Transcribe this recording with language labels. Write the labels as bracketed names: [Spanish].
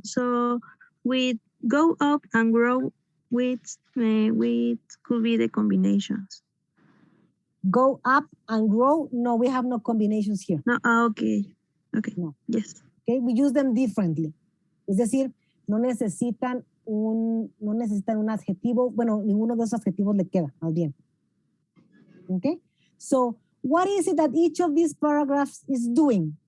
[English] So, with go up and grow, which could be the combinations? Go up and grow. No, we have no combinations here. No, okay. No. Yes. Okay, we use them differently. [Spanish] Es decir, no necesitan un adjetivo. Bueno, ninguno de esos adjetivos le queda, más bien. [English] Okay, so what is it that each of these paragraphs is doing?